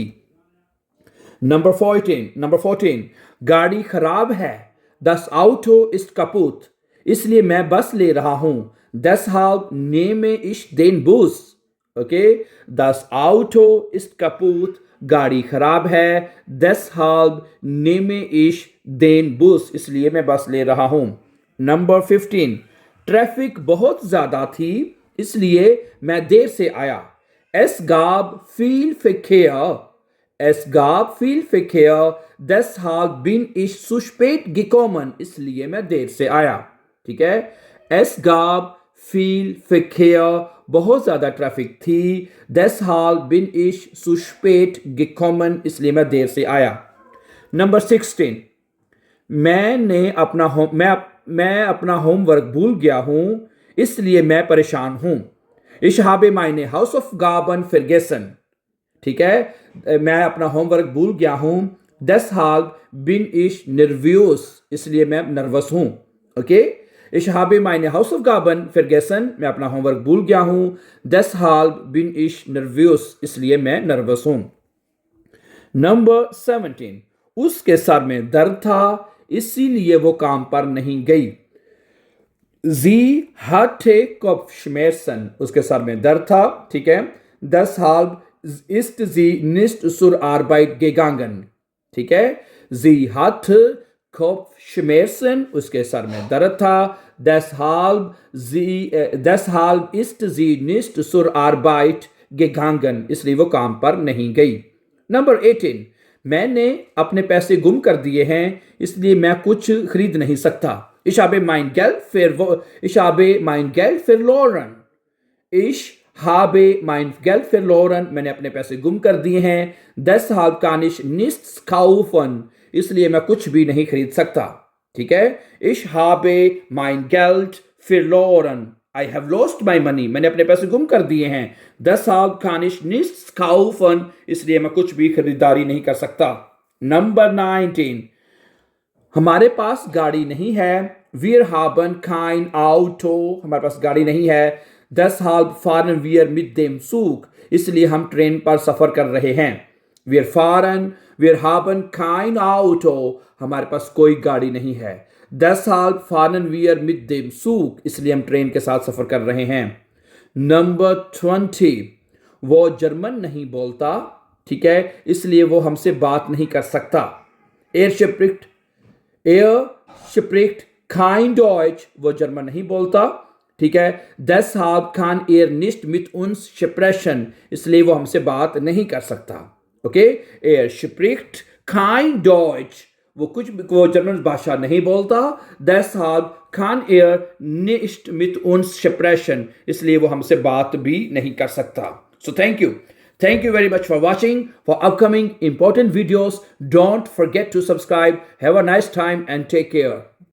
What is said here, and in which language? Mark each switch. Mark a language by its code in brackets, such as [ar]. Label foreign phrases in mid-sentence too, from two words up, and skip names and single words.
[hi] Number 14, गाड़ी खराब है. [de] Das Auto ist kaputt, [hi] इसलिए मैं बस ले रहा हूँ. [de] Deshalb nehme ich den Bus. Okay, das Auto ist kaputt, [hi] गाड़ी खराब है. [de] Deshalb nehme ich den Bus, [hi] इसलिए मैं बस ले रहा हूँ. Number 15, ट्रैफिक बहुत ज़्यादा थी, इसलिए मैं देर से आया. [de] Es gab viel Verkehr. Es gab viel Verkehr, deshalb bin ich zu spät gekommen. [hi] इसलिए मैं देर से आया. ठीक है. [de] Es gab viel Verkehr, [hi] बहुत ज़्यादा ट्रैफिक थी. [de] Deshalb bin ich zu spät gekommen, [hi] इसलिए मैं देर से आया. Number 16, मैं अपना होमवर्क भूल गया हूँ, इसलिए मैं परेशान हूँ. [de] Ich habe meine Hausaufgaben vergessen. [hi] ठीक है. मैं अपना होमवर्क भूल गया हूँ. [de] Deshalb bin ich nervös, [hi] इसलिए मैं नर्वस हूँ. ओके. [de] Ich habe meine Hausaufgaben vergessen, [hi] मैं अपना होमवर्क भूल गया हूँ. [de] Deshalb bin ich nervös, [hi] इसलिए मैं नर्वस हूँ. Number 17, उसके सर में दर्द था, इसीलिए वो काम पर नहीं गई. [de] Sie hatte Kopfschmerzen, [hi] उसके सर में दर्द था. ठीक है. [de] Deshalb ist sie nicht zur Arbeit gegangen. [hi] ठीक है. [de] Sie hatte Kopfschmerzen, [hi] उसके सर में दर्द था. [de] Deshalb ist sie nicht zur Arbeit gegangen, [hi] इसलिए वो काम पर नहीं गई. Number 18, मैंने अपने पैसे गुम कर दिए हैं, इसलिए मैं कुछ खरीद नहीं सकता. [de] Ich habe mein Geld verloren. Ich habe mein Geld verloren, [hi] मैंने अपने पैसे गुम कर दिए हैं. [de] Deshalb kann ich nichts kaufen, [hi] इसलिए मैं कुछ भी नहीं खरीद सकता. ठीक है. [de] Ich habe mein Geld verloren. [en] I have lost my money, [hi] मैंने अपने पैसे गुम कर दिए हैं. [de] Deshalb kann ich nichts kaufen, [hi] इसलिए मैं कुछ भी खरीदारी नहीं कर सकता. Number 19, हमारे पास गाड़ी नहीं है. [de] Wir haben kein Auto, [hi] हमारे पास गाड़ी नहीं है. [de] Deshalb fahren wir mit dem Zug, [hi] इसलिए हम ट्रेन पर सफर कर रहे हैं. [de] Wir haben kein Auto, [hi] हमारे पास कोई गाड़ी नहीं है. [de] Deshalb fahren wir mit dem Zug, [hi] इसलिए हम ट्रेन के साथ सफर कर रहे हैं. Number 20, वो जर्मन नहीं बोलता. ठीक है. इसलिए वो हमसे बात नहीं कर सकता. [de] Er spricht kein Deutsch, [hi] वो जर्मन नहीं बोलता. ठीक है. [de] Deshalb kann er nicht mit uns sprechen, [hi] इसलिए वो हमसे बात नहीं कर सकता. ओके. [de] Er spricht kein Deutsch, [hi] वो जर्मन भाषा नहीं बोलता. [de] Deshalb kann er nicht mit uns sprechen, [hi] इसलिए वो हमसे बात भी नहीं कर सकता. [en] So thank you. Thank you very much for watching. For upcoming important videos, don't forget to subscribe. Have a nice time and take care.